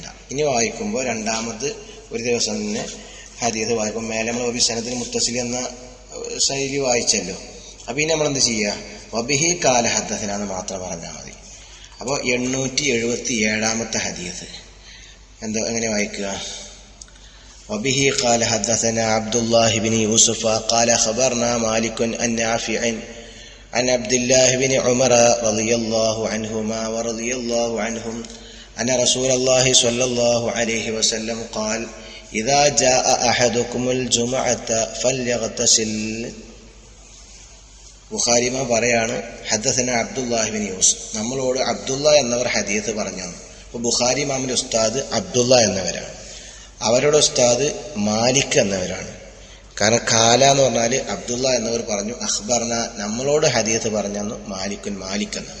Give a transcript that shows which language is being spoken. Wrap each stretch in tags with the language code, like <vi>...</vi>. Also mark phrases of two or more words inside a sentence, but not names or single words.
<ml>ഇനി വായിക്കുമ്പോൾ രണ്ടാമത് ഒരു ദിവസം തന്നെ ഹദീസ് വായിക്കുമ്പോൾ മേലെ നമ്മൾ വബിസനദിൽ മുത്തസിൽ എന്ന ശൈലി വായിച്ചല്ലോ. അപ്പൊ ഇനി നമ്മൾ എന്ത് ചെയ്യുക?</ml> <ar>وبه قال حدثنا</ar> <ml>എന്ന് മാത്രം പറഞ്ഞാൽ മതി. അപ്പോൾ 877 ഹദീസ് എങ്ങനെ വായിക്കുക?</ml> <ar>وبه قال حدثنا عبد الله بن يوسف قال خبرنا مالك عن نافع عن عبد الله بن عمر رضي الله عنهما ورضي الله عنهم أن رسول الله صلى الله عليه وسلم قال إذا جاء أحدكم الجمعة فليغتسل.</ar> <ml>ബുഖാരിമ പറയാണ് ഹദ്ദസന അബ്ദുല്ലാഹി ബിൻ യൂസുഫ്, നമ്മളോട് അബ്ദുല്ല എന്നവർ ഹദീസ് പറഞ്ഞു. അപ്പോൾ ബുഖാരി ഇമാമിന്റെ ഉസ്താദ് അബ്ദുല്ല എന്നവരാണ്, അവരുടെ ഉസ്താദ് മാലിക് എന്നവരാണ്. കാരണം കാല എന്ന് പറഞ്ഞാൽ അബ്ദുല്ല എന്നവർ പറഞ്ഞു, അഖ്ബർന നമ്മളോട് ഹദീസ് പറഞ്ഞു മാലിക് എന്നവർ.</ml>